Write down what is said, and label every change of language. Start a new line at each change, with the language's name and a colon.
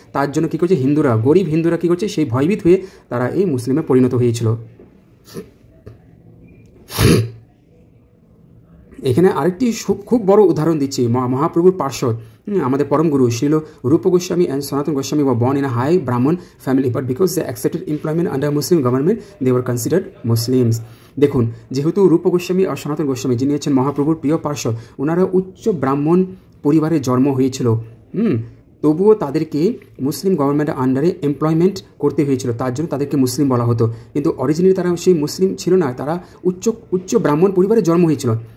Bangla: তার জন্য কী করছে গরিব হিন্দুরা কী করছে, সেই ভয়ভীত হয়ে তারা এই মুসলিমে পরিণত হয়েছিল। এখানে আরেকটি খুব বড় উদাহরণ দিচ্ছি, মহাপ্রভুর পার্শ্বদ, আমাদের পরম গুরু শ্রীল রূপ গোস্বামী অ্যান্ড সনাতন Goswami
English: were born in a high Brahmin family, but because they accepted employment under Muslim government, they were considered Muslims.
Bangla: দেখুন, যেহেতু রূপ গোস্বামী আর সনাতন গোস্বামী যিনি হচ্ছেন মহাপ্রভুর প্রিয় পার্শ্বদ, ওনারা উচ্চ ব্রাহ্মণ পরিবারে জন্ম হয়েছিল, তবুও তাদেরকে মুসলিম গভর্নমেন্টের আন্ডারে এমপ্লয়মেন্ট করতে হয়েছিল, তার জন্য তাদেরকে মুসলিম বলা হতো। কিন্তু অরিজিনালি তারা সেই মুসলিম ছিল না, তারা উচ্চ ব্রাহ্মণ পরিবারে জন্ম হয়েছিল।